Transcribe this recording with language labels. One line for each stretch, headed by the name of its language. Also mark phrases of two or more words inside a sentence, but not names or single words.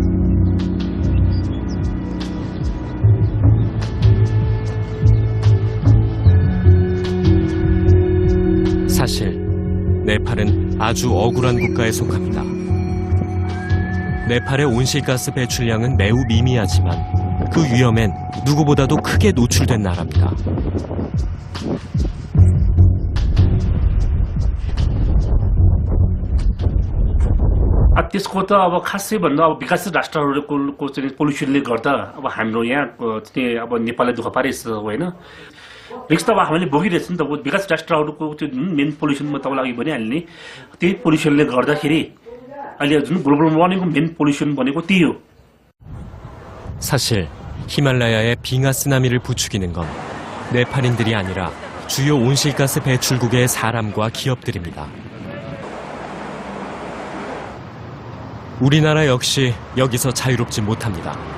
Korean: 사실 네팔은 아주 억울한 국가에 속합니다. 네팔의 온실가스 배출량은 매우 미미하지만 그 위험엔 누구보다도 크게 노출된 나라입니다.
Nepali: त्यसको त अब खासै भन्दा अब विकासशील राष्ट्रहरूको चाहिँ पोल्युसनले गर्दा अब हाम्रो यहाँको चाहिँ अब नेपाललाई दुःख पारिरहेको होइन रिक्स त अब हामीले भोगिरहेछ नि त विकास राष्ट्रहरूको त्यो जुन
English: main pollution
Nepali: म तपाईँलाई अघि भनिहाल्ने त्यही पोल्युसनले गर्दाखेरि अहिले जुन
English: global warmingको main pollution
Nepali: भनेको त्यही हो.
Korean: 사실 히말라야의 빙하 쓰나미를 부추기는 건 네팔인들이 아니라 주요 온실가스 배출국의 사람과 기업들입니다. 우리나라 역시 여기서 자유롭지 못합니다.